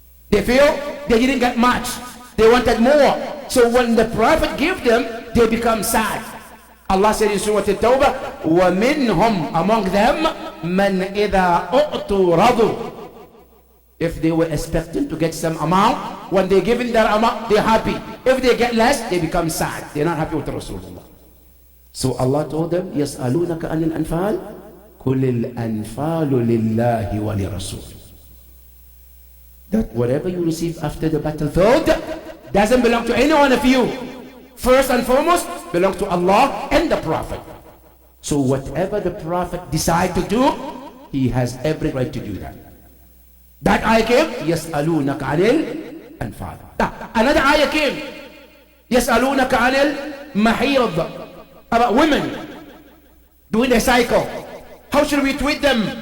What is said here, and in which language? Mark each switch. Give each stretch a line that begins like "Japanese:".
English: They feel they didn't get much. They wanted more. So when the Prophet gave them, they become sad. Allah said in Surah At-Tawbah, وَمِنْهُمْ, among them,
Arabic: مَنْ إِذَا أُعْتُوا رَضُوا.
English: If they were expecting to get some amount, when they're given that amount, they're happy. If they get less, they become sad. They're not happy with Rasulullah. So Allah told them,
Arabic: يَسْأَلُونَكَ عَنِ الْأَنْفَالِ قُلِ الْأَنْفَالُ لِلَّهِ وَلِرَسُولِ.
English: That whatever you receive after the battlefield doesn't belong to any one of you. First and foremost, belongs to Allah and the Prophet. So whatever the Prophet decides to do, he has every right to do that. That ayah came,
Arabic: يَسْأَلُونَكَ عَنِ الْأَنْفَالِ.
English: Another ayah came,
Arabic: يَسْأَلُونَكَ عَنِ الْمَحِيضِ,
English: about women doing their cycle. How should we treat them?